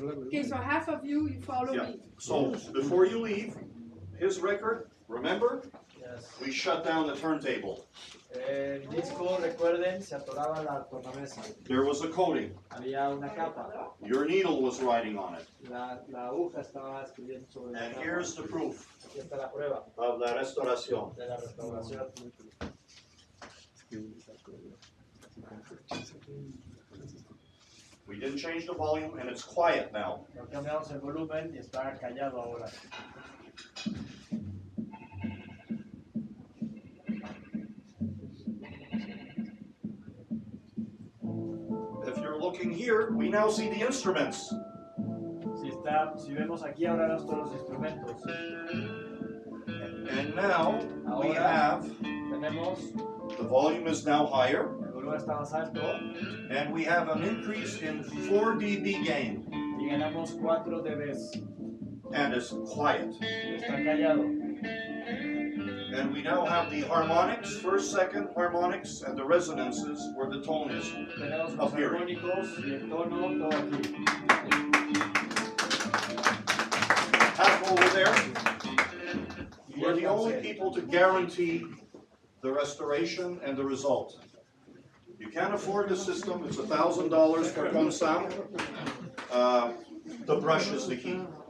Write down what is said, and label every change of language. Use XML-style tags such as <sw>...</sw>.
<en>Okay, so half of you follow Yeah. me. So before you leave, his record, remember, Yes. we shut down the turntable.</en> <es>El disco, recuerden, se atoraba la tornamesa.</es> <en>There was a coating.</en> <es>Había una capa.</es> <en>Your needle was riding on it.</en> <es>La aguja estaba escribiendo sobre la</es> <en>And</en> <es>capa.</es> <en>here's the proof</en> <es>Aquí está la prueba of la restauración. de la restauración.</es> <en>We didn't change the volume and it's quiet now.</en> <es>No cambiamos el volumen y está callado ahora.</es> <en>If you're looking here, we now see the instruments.</en> <es>Si vemos aquí ahora todos los instrumentos.</es> <en>And now we</en> <es>Ahora</es> <en>have,</en> <es>tenemos,</es> <en>the volume is now higher,</en> <es>el volumen está más alto</es> <en>and we have an increase in 4 dB gain.</en> <es>y ganamos 4 dBs.</es> <en>And it's quiet.</en> <es>Está callado.</es> <en>And we now have the harmonics, first, second harmonics, and the resonances where the tone is.</en> <es>Tenemos los</es> <en>Up here.</en> <es>armónicos y el tono, todo aquí.</es> <en>Half over there. We're the only people to guarantee the restoration and the result. You can't afford the system, it's $1,000 for Consam. The brush is the key.</en>